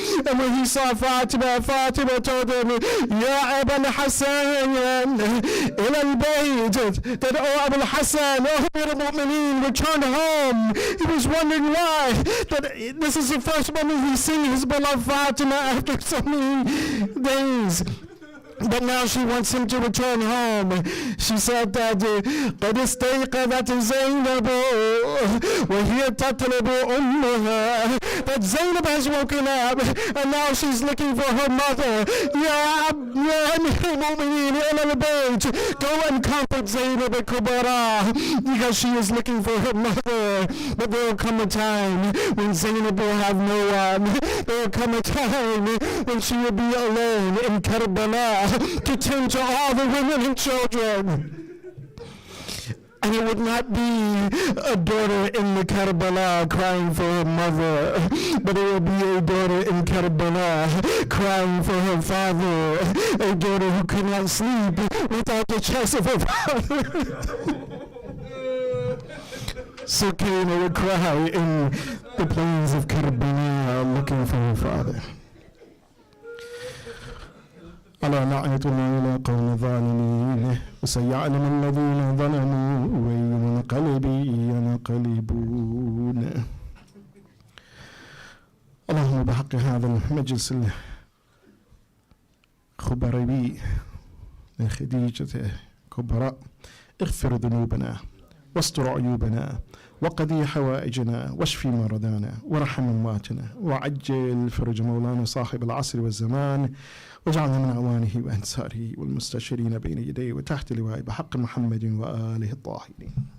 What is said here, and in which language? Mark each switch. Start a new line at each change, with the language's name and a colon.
English: And when he saw Fatima told him,
Arabic: Ya Abul Hassan, ila al-bayt,
English: that, oh Abul Hassan, oh Amir al-Mu'mineen, return home. He was wondering why. That this is the first moment he's seen his beloved Fatima after so many days. But now she wants him to return home. She said that
Arabic: قد استيقظت زينب وهي تطلب أمها.
English: That Zainab has woken up and now she's looking for her mother.
Arabic: Ya Mu'mineen ila al-bayt.
English: Go and comfort Zainab al-Kubra, because she is looking for her mother. But there will come a time when Zainab will have no one. There will come a time when she will be alone in Karbala to tend to all the women and children. And it would not be a daughter in the Karbala crying for her mother, but it would be a daughter in Karbala crying for her father, a daughter who could not sleep without the chest of her father. Sakina would cry in the plains of Karbala looking for her father.
Arabic: ألا لعنة الله إلى قوم الظالمين وسيعلم الذين ظلموا أي منقلب ينقلبون. اللهم بحق هذا المجلس الخبري من خديجة كبرى اغفر ذنوبنا واستر عيوبنا وقضي حوائجنا واشفي مرضانا وارحم امواتنا وعجل فرج مولانا صاحب العصر والزمان واجعلنا من أعوانه وأنصاره والمستشيرين بين يديه وتحت لواء بحق محمد وآله الطاهرين.